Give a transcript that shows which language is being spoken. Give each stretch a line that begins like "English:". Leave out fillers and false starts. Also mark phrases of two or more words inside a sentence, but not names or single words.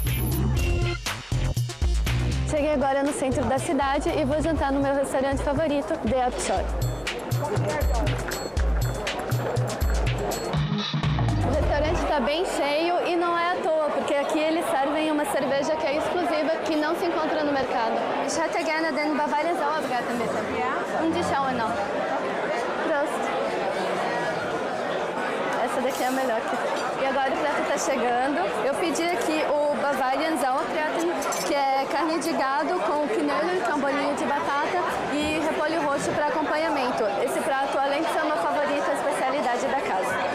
Portuguese: Cheguei agora no centro da cidade e vou jantar no meu restaurante favorito, The Upshot. O restaurante está bem cheio e não é à toa, porque aqui eles servem uma cerveja que é exclusiva, que não se encontra no mercado.
German: Ich hätte gerne den Bavarian Sauerbraten bitte. Ja? Und die Schauernau. Prost.
Portuguese: Essa daqui é a melhor que tem. E agora o prato está chegando. Eu pedi aqui o Bavarian Sauerbraten, que é carne de gado com knödel, que é um bolinho de batata, e repolho roxo para acompanhamento. Esse prato, além de ser uma favorita, é a especialidade da casa.